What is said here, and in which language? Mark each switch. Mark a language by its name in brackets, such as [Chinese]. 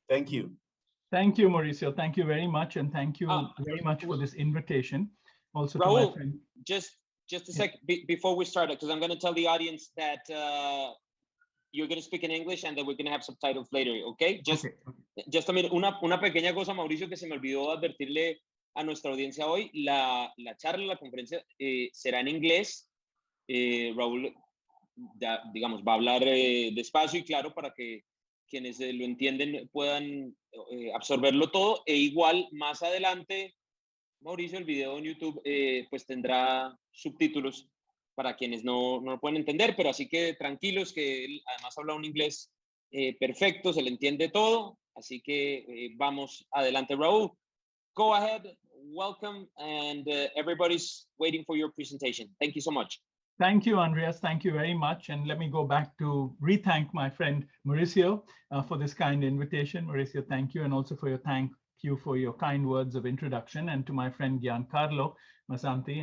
[English] Thank you. Thank you, Mauricio. Thank you very much. And thank you very much for this invitation. Also, Rahul, to my friend. Just a sec before we start, because I'm going to tell the audience that you're going to speak in English and that we're going to have subtitles later, okay? Just a minute. [Spanish] Una pequeña cosa, Mauricio, que se me olvidó advertirle a nuestra audiencia hoy. La charla, la conferencia será en inglés. Rahul, digamos, va a hablar despacio y claro para que quienes lo entienden puedan absorberlo todo. E igual, más adelante, Mauricio, el video en YouTube pues tendrá subtítulos para quienes no lo pueden entender, pero así que tranquilos, que él además habla un inglés Perfecto, se le entiende todo. Así que vamos adelante. Rahul, [English] go ahead. Welcome, and everybody's waiting for your presentation. Thank you so much. Thank you, Andreas. Thank you very much. And let me go back to re-thank my friend Mauricio for this kind invitation. Mauricio, thank you. And also for your thank you for your kind words of introduction, and to my friend Giancarlo Masanti.